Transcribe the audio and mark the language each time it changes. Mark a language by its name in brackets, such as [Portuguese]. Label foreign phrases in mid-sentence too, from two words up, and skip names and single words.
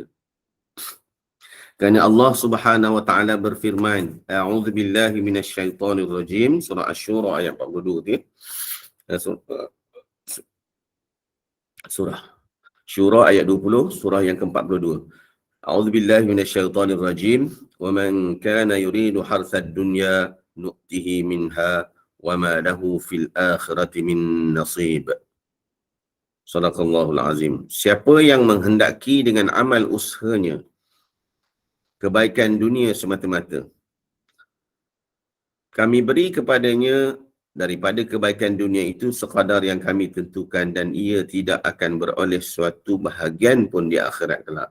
[Malay] Kerana Allah [Arabic] سبحانه وتعالى [Malay] berfirman, [Arabic] أعوذ بالله من الشيطان الرجيم, [Malay] surah Asy-Syura ayat 42 tu. Surah Syura ayat 20, surah yang ke-42. [Arabic] أعوذ بالله من الشيطان الرجيم، ومن كان يريد حرث الدنيا نؤته منها وما له في الآخرة من نصيب. صدق الله العظيم. [Malay] Siapa yang menghendaki dengan amal usahanya kebaikan dunia semata-mata, kami beri kepadanya daripada kebaikan dunia itu sekadar yang kami tentukan, dan ia tidak akan beroleh suatu bahagian pun di akhirat kelak.